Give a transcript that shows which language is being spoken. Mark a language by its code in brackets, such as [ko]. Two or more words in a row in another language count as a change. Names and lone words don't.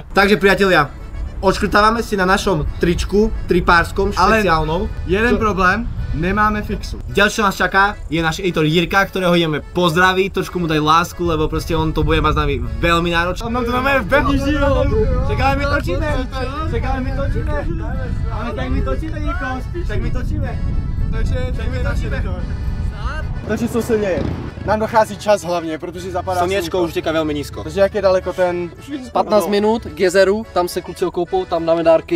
[sk] Takže priatelia, odškrtávame si na našom tričku, tripárskom, špeciálnom. Ale jeden problém, nemáme fixu. Ďalšie, čo nás čaká, je náš editor Jirka, ktorého ideme pozdraviť, trošku mu dať lásku, lebo proste on to bude mať s nami veľmi náročné. On nám to normálne veľmi žil. Čakáme, my točíme. Ale tak my točíme, Jirko. Tak my točíme. [cs] Takže co se děje? Nám dochází čas hlavně, protože zapadá [sk] slniečko už teká veľmi nízko. [cs] Takže jak je daleko ten... 15 minut k jezeru, tam se kluci okoupou, tam dáme dárky.